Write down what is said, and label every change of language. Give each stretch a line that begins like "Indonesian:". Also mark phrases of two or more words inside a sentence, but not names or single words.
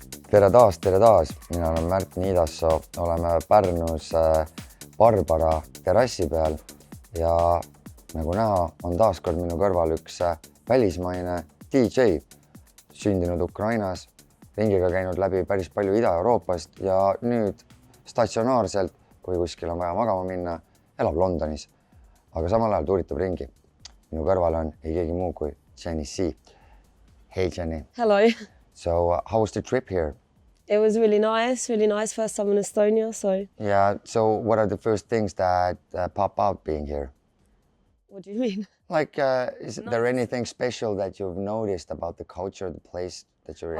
Estonian: tere taas, mina olen Märt Niidassoo, oleme Pärnus Barbara terrassi peal ja nagu näha, on taaskord minu kõrval üks välismaine DJ, sündinud Ukrainas, ringiga käinud läbi päris palju Ida-Euroopast ja nüüd statsionaarselt, kui kuskil on vaja magama minna, elab Londonis, aga samal ajal tuuritab ringi. Minu kõrval on ei keegi muu kui Jenny C. Hey Jenny.
English: Hello. So how was the trip here? It was really nice. First time in Estonia, so. Yeah, so what are the first things that pop up being here? What do you mean? Like, is there anything special that you've noticed about the culture, the place that you're in?